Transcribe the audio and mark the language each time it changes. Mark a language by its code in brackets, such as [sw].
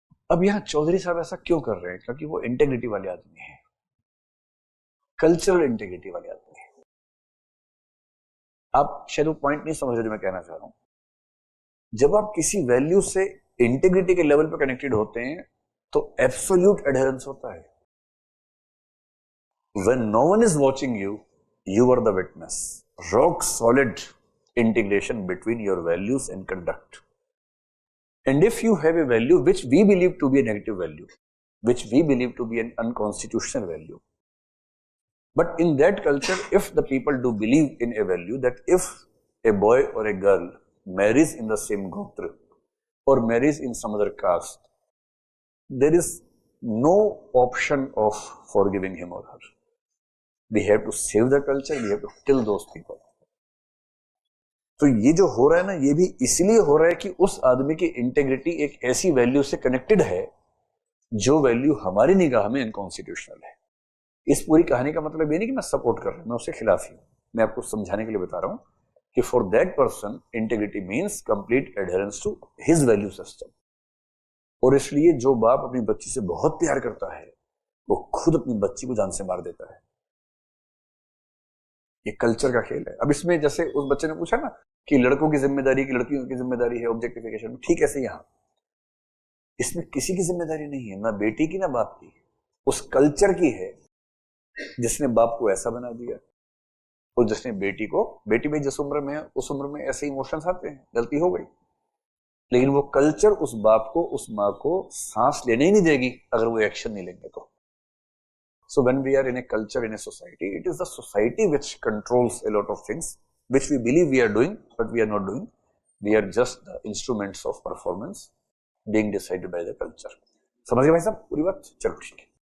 [hi] अब यहां चौधरी साहब ऐसा क्यों कर रहे हैं? क्योंकि वो इंटेग्रिटी वाले आदमी है, कल्चरल इंटेग्रिटी वाले आदमी है। आप शायद वो पॉइंट नहीं समझ रहे जो मैं कहना चाह रहा हूं। जब आप किसी वैल्यू से इंटेग्रिटी के लेवल पर कनेक्टेड होते हैं तो एब्सोल्यूट एडहेरेंस होता है। [en] When no one is watching you, you are the witness. Rock solid integration between your values and conduct. And if you have a value which we believe to be a negative value, which we believe to be an unconstitutional value, but in that culture, if the people do believe in a value that if a boy or a girl marries in the same gotra or marries in some other caste, there is no option of forgiving him or her. We have to save the culture, we have to kill those people. [hi] तो ये जो हो रहा है ना, ये भी इसलिए हो रहा है कि उस आदमी की इंटेग्रिटी एक ऐसी वैल्यू से कनेक्टेड है जो वैल्यू हमारी निगाह में अनकॉन्स्टिट्यूशनल है। इस पूरी कहानी का मतलब ये नहीं कि मैं सपोर्ट कर रहा हूं, मैं उसके खिलाफ ही हूं। मैं आपको समझाने के लिए बता रहा हूं कि [en] For that person integrity means complete adherence to his value system. [hi] और इसलिए जो बाप अपनी बच्ची से बहुत प्यार करता है वो खुद अपनी बच्ची को जान से मार देता है। ये कल्चर का खेल है। अब इसमें जैसे उस बच्चे ने पूछा ना कि लड़कों की जिम्मेदारी की लड़कियों की जिम्मेदारी है ऑब्जेक्टिफिकेशन, ठीक ऐसे यहां इसमें किसी की जिम्मेदारी नहीं है, ना बेटी की ना बाप की, उस कल्चर की है जिसने बाप को ऐसा बना दिया और जिसने बेटी को, बेटी भाई जिस उम्र में है उस उम्र में ऐसे इमोशंस आते हैं, गलती हो गई, लेकिन वो कल्चर उस बाप को उस माँ को सांस लेने ही नहीं देगी अगर वो एक्शन नहीं लेंगे तो। [en] So when we are in a culture, in a society, it is the society which controls a lot of things which we believe we are doing, but we are not doing. We are just the instruments of performance being decided by the culture. [hi] समझ गए भाई साहब पूरी बात? चलो ठीक है।